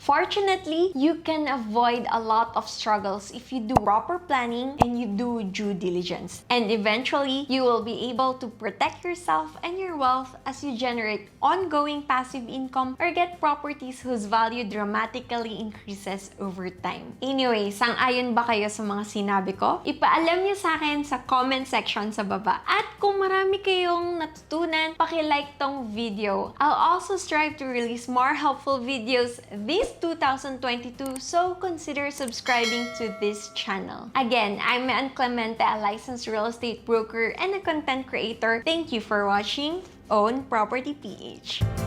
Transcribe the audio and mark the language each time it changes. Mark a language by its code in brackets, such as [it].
[en] Fortunately, you can avoid a lot of struggles if you do proper planning and you do due diligence. And eventually, you will be able to protect yourself and your wealth as you generate ongoing passive income or get properties whose value dramatically increases over time. [tl] Anyway, sang-ayon ba kayo sa mga sinabi ko? Ipaalam niyo sa akin sa comment section sa baba. At kung marami kayong natutunan, paki-like tong video. [en] I'll also strive to release more helpful videos this 2022, so consider subscribing to this channel. Again, I'm Maaring, a licensed real estate broker and a content creator. Thank you for watching Own Property PH.